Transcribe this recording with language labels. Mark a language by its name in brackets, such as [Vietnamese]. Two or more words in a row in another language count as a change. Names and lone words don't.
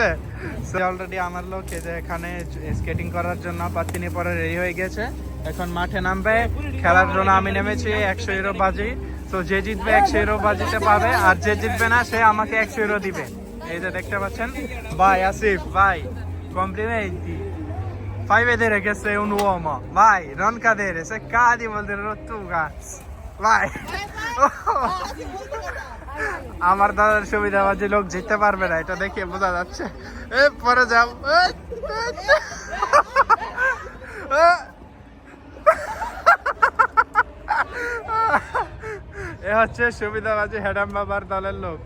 [Bangla] অলরেডি আমার লোক এই যে এখানে স্কেটিং করার জন্য পাতিনি পরে রেডি হয়ে গেছে। এখন মাঠে নামবে। খেলার জন্য আমি নেমেছি 100 ইউরো বাজি। তো যে জিতবে 100 ইউরো বাজিতে পাবে, আর যে জিতবে না সে আমাকে 100 ইউরো দিবে। এই যে দেখতে পাচ্ছেন ভাই আসিফ ভাই, [Italian] complimenti. Fai vedere che sei un uomo, vai, non cadere, se cadi vuol dire rottura. Vai. [Bangla] আমার দাদার সুবিধাবাদী লোক জিততে পারবে না, এটা দেখে বোঝা যাচ্ছে। পরে যাও। এ হচ্ছে সুবিধাবাদী হেডাম বাবার দলের লোক।